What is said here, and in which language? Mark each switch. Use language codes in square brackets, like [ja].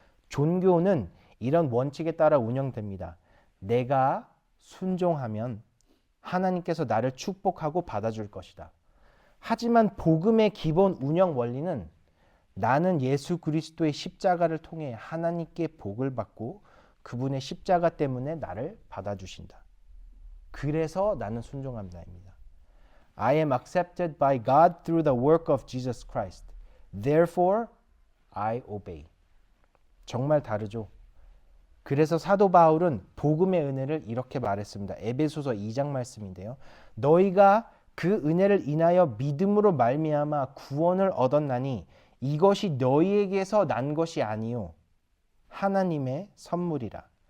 [ko] 종교는 이런 원칙에 따라 운영됩니다. 내가 순종하면 하나님께서 나를 축복하고 받아줄 것이다. 하지만 복음의 기본 운영 원리는 나는 예수 그리스도의 십자가를 통해 하나님께 복을 받고 그분의 십자가 때문에 나를 받아주신다. 그래서 나는 순종합니다입니다. [en] I am accepted by God through the work of Jesus Christ. Therefore, I obey. [ko] 정말 다르죠. 그래서 사도 바울은 복음의 은혜를 이렇게 말했습니다. 에베소서 2장 말씀인데요. 너희가 그 은혜를 인하여 믿음으로 말미암아 구원을 얻었나니 이것이 너희에게서 난 것이 아니요 하나님의 선물이라.